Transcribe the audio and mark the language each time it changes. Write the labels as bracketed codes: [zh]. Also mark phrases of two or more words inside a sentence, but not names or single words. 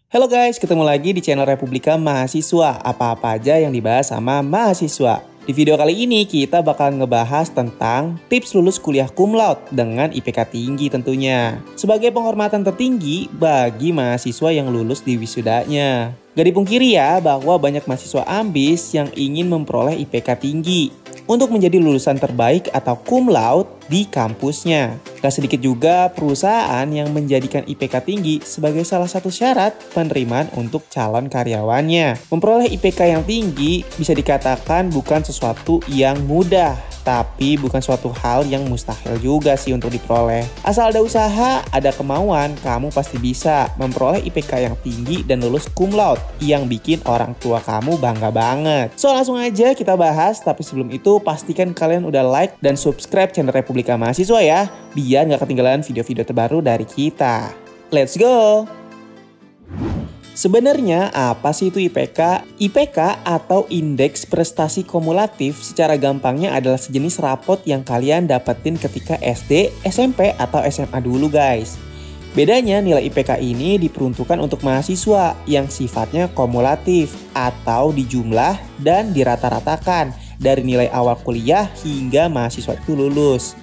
[id] Halo guys, ketemu lagi di channel Republika Mahasiswa. Apa-apa aja yang dibahas sama mahasiswa. Di video kali ini kita bakal ngebahas tentang tips lulus kuliah [la] cum laude [id] dengan IPK tinggi tentunya. Sebagai penghormatan tertinggi bagi mahasiswa yang lulus di wisudanya. Gak dipungkiri ya bahwa banyak mahasiswa ambis yang ingin memperoleh IPK tinggi untuk menjadi lulusan terbaik atau [la] cum laude [id] di kampusnya. Gak sedikit juga perusahaan yang menjadikan IPK tinggi sebagai salah satu syarat penerimaan untuk calon karyawannya. Memperoleh IPK yang tinggi bisa dikatakan bukan sesuatu yang mudah, tapi bukan suatu hal yang mustahil juga sih untuk diperoleh. Asal ada usaha, ada kemauan, kamu pasti bisa memperoleh IPK yang tinggi dan lulus [la] cum laude [id] yang bikin orang tua kamu bangga banget. So langsung aja kita bahas, tapi sebelum itu pastikan kalian udah like dan subscribe channel Republika Mahasiswa ya, biar nggak ketinggalan video-video terbaru dari kita. [en] Let's go! [id] Sebenarnya apa sih itu IPK? IPK atau Indeks Prestasi Kumulatif secara gampangnya adalah sejenis rapot yang kalian dapetin ketika SD, SMP, atau SMA dulu guys. Bedanya nilai IPK ini diperuntukkan untuk mahasiswa yang sifatnya kumulatif atau dijumlah dan dirata-ratakan dari nilai awal kuliah hingga mahasiswa itu lulus.